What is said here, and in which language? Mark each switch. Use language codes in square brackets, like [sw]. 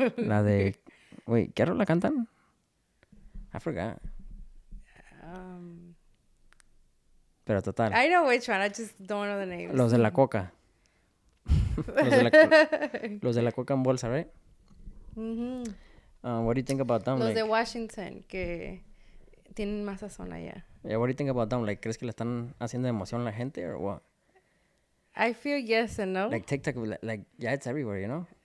[es] la de... [en] Wait, [es] ¿qué rola cantan? [en] I forgot. [es] Pero total. [en] I know which one. I just don't know the names. [es] Los de la coca. los de la coca en bolsa, [en] right? Mm-hmm. What do you think about them? [es] Los de Washington, que tienen más sazón allá. [en] Yeah, what do you think about them? Like, [es] ¿crees que le están haciendo emoción a la gente [en] or what? I feel yes and no. Like TikTok, like, yeah, it's everywhere, you know?